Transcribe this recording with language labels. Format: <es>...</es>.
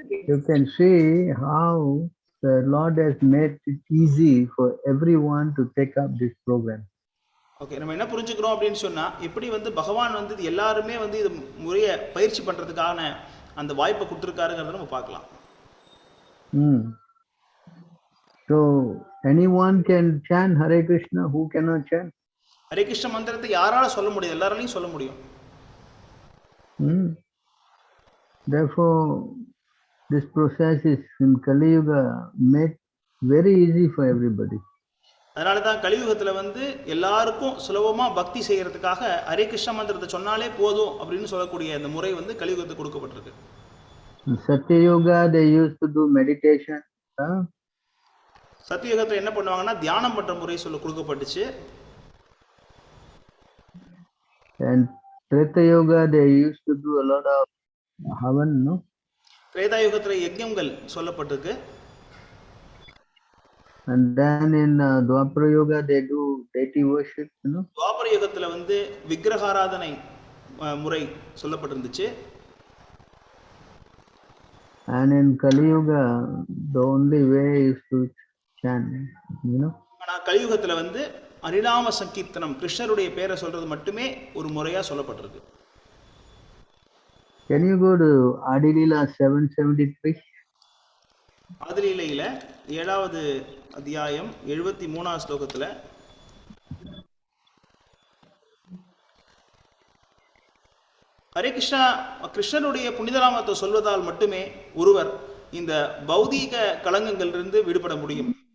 <en>You can see how the Lord has made it easy for everyone to take up this program.</en> <ta>Okay, நம்ம என்ன புரிஞ்சுக்கிறோம் அப்படின்னு சொன்னா, எப்படி வந்து பகவான் வந்து எல்லாருமே வந்து இது முறையை பயிற்சி பண்றதுக்கான அந்த வாய்ப்பை கொடுத்திருக்காருங்கிறத நம்ம பார்க்கலாம்.</ta> <en>So anyone can chant Hare Krishna, who cannot chant?</en> <ta>Hare Krishna மந்திரத்தை யாரால சொல்ல முடியும்? எல்லாராலையும் சொல்ல முடியும்.</ta> <en>Therefore, this process is in Kali Yuga made very easy for everybody.</en> <ta>அதனால தான் கலியுகத்துல வந்து எல்லாருக்கும் சுலபமா பக்தி செய்யறதுக்காக ஹரே கிருஷ்ண மந்திரத்தை சொன்னாலே போதும் அப்படின்னு சொல்லக்கூடிய இந்த முறை வந்து கலியுகத்துக்கு கொடுக்கப்பட்டிருக்கு.</ta> <en>In Satya Yuga, they used to do meditation.</en> <ta>சத்தியுகத்துல என்ன பண்ணுவாங்கன்னா தியானம் பண்ற முறை சொல்ல கொடுக்கப்பட்டுச்சு.</ta> <en>And Treta Yuga, they used to do a lot of havan, no?</en> <ta>Treta யுகத்துல யஜ்ஞங்கள் சொல்லப்பட்டிருக்கு.</ta> <en>And then in Dwapara Yuga, they do deity worship, you know?</en> <ta>துவாபர யுகத்துல வந்து விக்கிரகாராதனை முறை சொல்லப்பட்டிருந்துச்சு.</ta> <en>And in Kali Yuga, the only way is to chant, you know?</en> <ta>ஆனா கலியுகத்துல வந்து ஹரிநாம சங்கீர்த்தனம் கிருஷ்ணருடைய பேரை சொல்றது மட்டுமே ஒரு முறையா சொல்லப்பட்டிருக்கு.</ta> <en>Can you go to Adilila 773?</en> <ta>ஆதிலீலையில 7வது அத்தியாயம் 73வது ஸ்லோகத்துல ஹரே கிருஷ்ணா கிருஷ்ணனுடைய புனிதநாமத்தை சொல்வதால் மட்டுமே ஒருவர் இந்த பௌதீக களங்கங்களிலிருந்து விடுபட முடியும்.</ta>